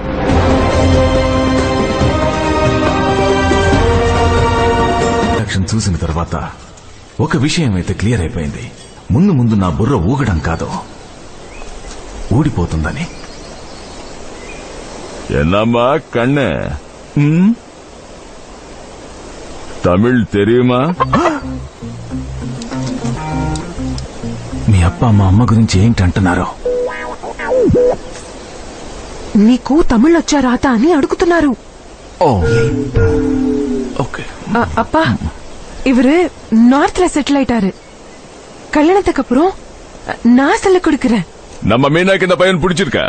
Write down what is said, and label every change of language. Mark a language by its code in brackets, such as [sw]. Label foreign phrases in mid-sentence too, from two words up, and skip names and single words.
[te] యాక్షన్ చూసిన తర్వాత ఒక విషయం అయితే క్లియర్ అయిపోయింది. ముందు ముందు నా బుర్ర ఊగడం కాదు, ఊడిపోతుందని. [ta] என்னம்மா கண்ணு தமிழ் தெரியுமா? [te] మీ అప్ప మా అమ్మ గురించి ఏంటంటున్నారు? నీకు తమిళొచ్చా రాత అని అడుగుతున్నారు. ఓకే. [ta] அப்பா, இவரு நார்த்ல செட்டில் ஆயிட்டாரு. கல்யாணத்துக்கு அப்புறம் நான் சொல்ல கொடுக்கறேன். நம்ம மீனாக்கு இந்த பையன் பிடிச்சிருக்கா?